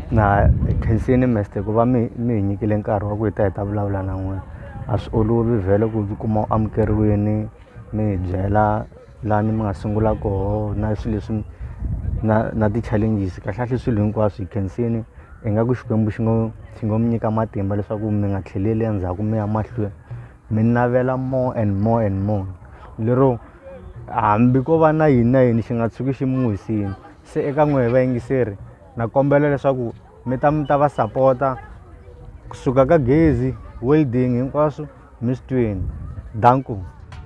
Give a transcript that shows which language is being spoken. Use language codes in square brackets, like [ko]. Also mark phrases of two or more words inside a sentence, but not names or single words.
[ts] na khensini master ku va mi hi nyikile nkarhi wa ku hi ta vulavula na n'wina a swi olovi vhele ku kuma amukeriweni mi hi byela lani mi nga sungula koho na swilo leswi na ti-challenges kahlekahle swilo hinkwaswo hi khensini hi nga ku xikwembu xi ngo mi nyika matimba leswaku mi nga tlheleli endzhaku mi ya mahlweni mi navela [en] more and more and more [ts] lero hambi ko va na yini xi nga tshuki xi mi wisini se eka n'wehe vayingiseri na kombela leswaku mi ta va sapota kusuka ka gezi welding hinkwaswo mi swi twini danku